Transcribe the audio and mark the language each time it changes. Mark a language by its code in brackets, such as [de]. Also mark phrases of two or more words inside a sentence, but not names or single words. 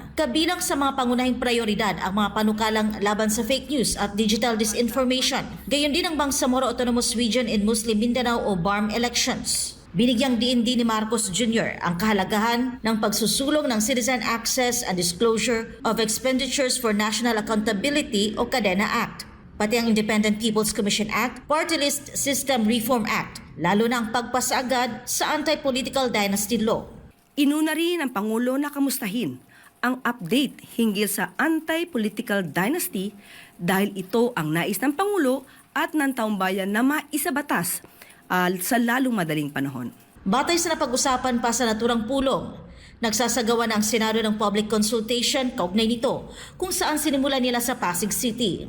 [tl] Kabilang sa mga pangunahing prioridad ang mga panukalang laban sa [en] fake news [tl] at [en] digital disinformation. [tl] Gayon din ang Bangsamoro Autonomous Region in Muslim Mindanao o BARM elections. Binigyang diin din ni Marcos Jr. ang kahalagahan ng pagsusulong ng Citizen Access and Disclosure of Expenditures for National Accountability o CADENA Act, pati ang Independent People's Commission Act, Party List System Reform Act, lalo na ang pagpasa agad sa Anti-Political Dynasty Law. Inuna rin ng Pangulo na kamustahin ang update hinggil sa Anti-Political Dynasty dahil ito ang nais ng Pangulo at ng taong bayan na maisabatas sa lalong madaling panahon. Batay sa napag-usapan pa sa naturang pulong, nagsasagawa na ang Senado ng [en] public consultation [tl] kaugnay nito kung saan sinimula nila sa Pasig City.